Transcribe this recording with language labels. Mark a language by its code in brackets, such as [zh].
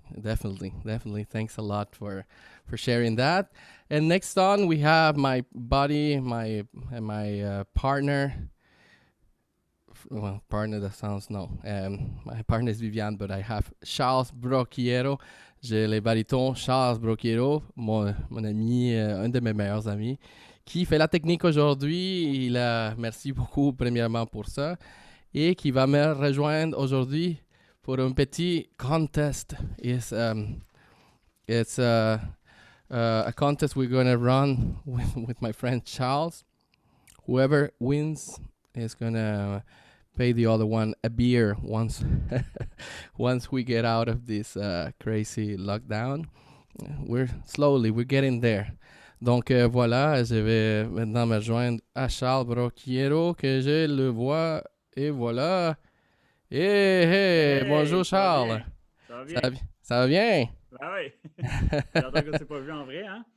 [en] Definitely. Thanks a lot for sharing that. And next on we have my buddy, my partner. Well, partner, that sounds no. My partner is Viviane, but I have Charles Brocchiero. [fr] J'ai le baryton Charles Brocchiero, mon ami, un de mes meilleurs amis, qui fait la technique aujourd'hui. Merci beaucoup premièrement pour ça. Et qui va me rejoindre aujourd'hui pour un petit contest. [en] It's a contest we're going to run with my friend Charles. Whoever wins is going to pay the other one a beer once we get out of this crazy lockdown. We're getting there. [fr] Donc voilà, je vais maintenant me rejoindre à Charles Brocchiero, que je le vois, et voilà. Hey, bonjour Charles. Ça va bien? Ça va bien? Ah oui. J'entends qu'on ne s'est pas vu en vrai, hein?